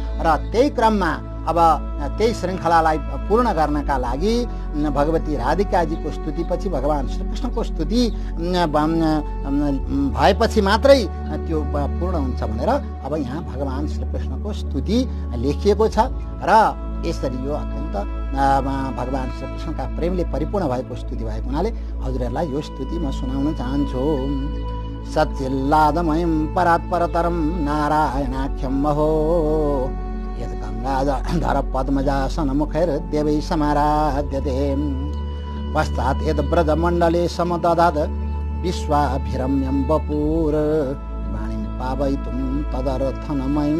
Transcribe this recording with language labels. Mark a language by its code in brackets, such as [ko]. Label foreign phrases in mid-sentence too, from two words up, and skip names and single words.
[ne] र त्यही क्रममा अब त्यही श्रृङ्खलालाई पूर्ण गर्नका लागि भगवती राधिकाजीको स्तुतिपछि भगवान श्रीकृष्णको स्तुति भएपछि मात्रै त्यो पूर्ण हुन्छ भनेर अब यहाँ भगवान श्रीकृष्णको स्तुति लेखिएको छ र यसरी यो अत्यन्त भगवान श्रीकृष्णका प्रेमले परिपूर्ण भएको स्तुति भएको हुनाले हजुरहरूलाई यो स्तुति म सुनाउन चाहन्छु। [sa] सच्चिल्लादमयं परात्परतरं नारायणाख्यं महो यत् गङ्गाधर पद्मजासन मुखैर्देवैः समाराध्यते पश्चात् यद् ब्रजमण्डले समददात् विश्वाभिरम्यं वपुर वाणीं पावयितुं तदर्थनमयं